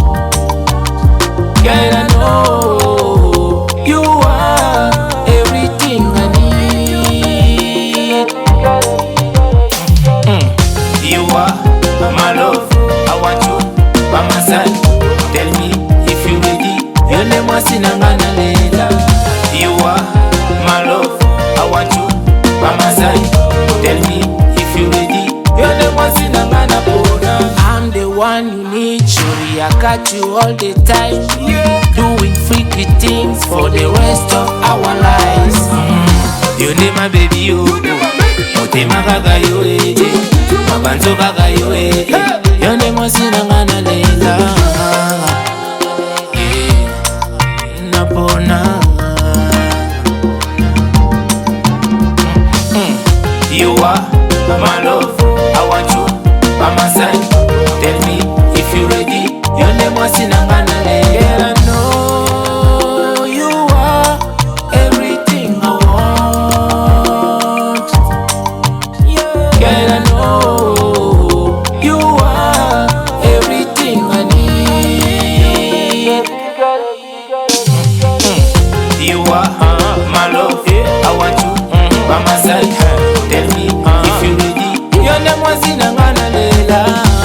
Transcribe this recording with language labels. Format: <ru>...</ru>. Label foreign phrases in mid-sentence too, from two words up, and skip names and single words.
<en>Girl, I know you are everything I need. You are my love, I want you by my side. Tell me if you ready.</en> <ln>Yole mwasi nangana lela.</ln> <en>You are my love, I want you by my side. Tell me if you ready.</en> <ln>Yole mwasi nangana bona.</ln> <en>I'm the one you need, surely I got you all the time. Doing freaky things for the rest of our lives. You need my baby, you.</en> <ln>Motema kaka yo, mabanzo kaka yo, yone mwasi nangana lela. Napona.</ln> <en>You are my love, I want you by my side. Tell me if you ready.</en> <ln>Yone mwasi nangana lela.</ln> <en>Girl, I know you are everything I want. Girl, I know you are everything I need. You are my love, I want you by my side. Tell me if you ready.</en> <ln>Yone mwasi nangana lela.</ln>